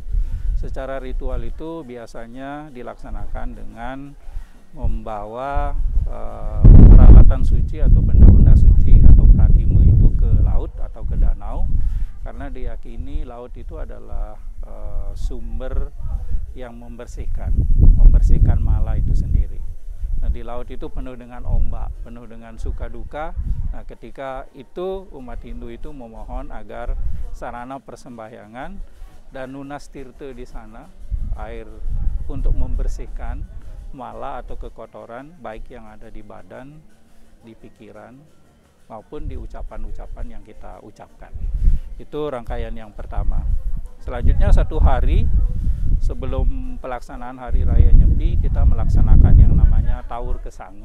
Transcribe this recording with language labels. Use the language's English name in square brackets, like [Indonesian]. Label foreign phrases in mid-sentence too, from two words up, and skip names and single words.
[Indonesian] Secara ritual itu biasanya dilaksanakan dengan membawa peralatan suci atau benda-benda suci atau pratime itu ke laut atau ke danau, karena diyakini laut itu adalah sumber yang membersihkan mala itu sendiri. Nah, di laut itu penuh dengan ombak, penuh dengan suka duka. Nah, ketika itu umat Hindu itu memohon agar sarana persembahyangan dan [Balinese] nunas tirte [Indonesian] di sana, air untuk membersihkan mala atau kekotoran baik yang ada di badan, di pikiran maupun di ucapan-ucapan yang kita ucapkan. Itu rangkaian yang pertama. Selanjutnya 1 hari sebelum pelaksanaan Hari Raya Nyepi, kita melaksanakan yang namanya Taur Kesanga.